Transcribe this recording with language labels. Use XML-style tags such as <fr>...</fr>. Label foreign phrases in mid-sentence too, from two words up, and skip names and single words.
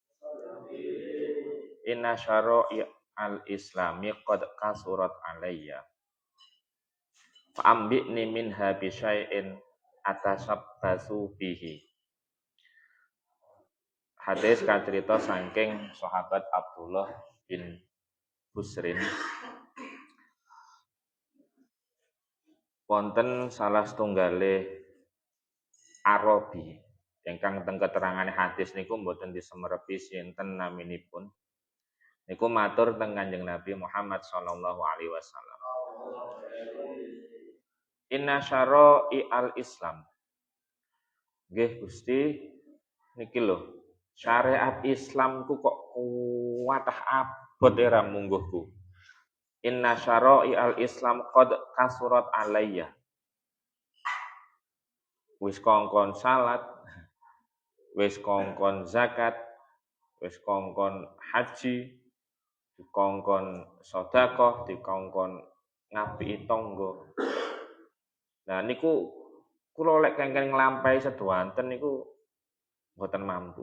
<ar>إن شرائع الإسلام قد كثرت علي فأنبئني منها بشيء أتشبث به.</ar> <jv>Hadis kacerita saking sahabat Abdullah bin Busrin. Wonten salah setunggale Arabi ingkang teng keterangan hadis niku mboten disemerepi sinten naminipun. Niku matur teng Kanjeng Nabi Muhammad</jv> <ar>صلى الله عليه وسلم. إن شرائع الإسلام.</ar> <jv>Nggih Gusti, niki lho. Syariat Islam ku kok kuwatah abot era mungguhku.</jv> <ar>إن شرائع الإسلام قد كثرت علي.</ar> <jv>Wis kongkon salat, wis kongkon zakat, wis kongkon haji, dikongkon sedekah, dikongkon ngapiki tangga. Nah niku kula lek kengken nglampahi sedowanten niku mboten mampu.</jv>